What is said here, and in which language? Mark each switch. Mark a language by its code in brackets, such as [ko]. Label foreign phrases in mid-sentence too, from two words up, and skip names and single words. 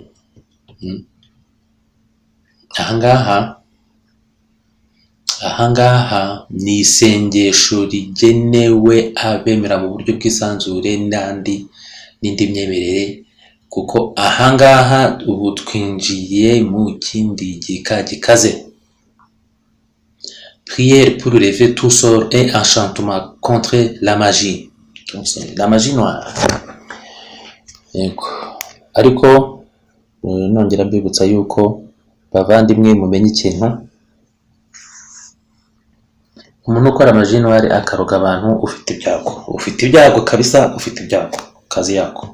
[rw] Ahangaha ni isengesho rigenewe abemera mu buryo bw'isanzure n'indi myemerere, kuko ahangaha ubu twinjiye mu kindi gika gikaze. [fr] Prière pour lever tout sort et enchantement contre la magie. La magie noire. [rw] Yego. Ariko nongera mbibutsa yuko bavandimwe mumenye ikintu, umuntu ukora [fr] magie noire [rw] akaroga abantu ufite ibyago kabisa, ufite ibyago kazi yako.